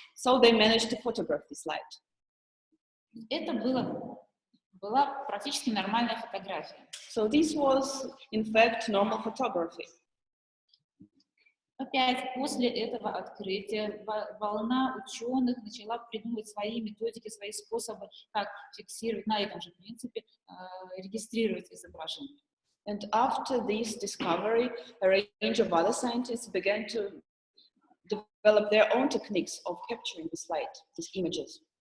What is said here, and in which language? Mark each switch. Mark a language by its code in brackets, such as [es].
[en] So they managed to photograph this light. [ru] Это была практически нормальная фотография. [en] So this was, in fact, normal photography. [ru] Опять после этого открытия волна ученых начала придумывать свои методики, свои способы, как фиксировать на этом же принципе, регистрировать изображение. [en] And after this discovery, a range of other scientists began to develop their own techniques of capturing this light, these images.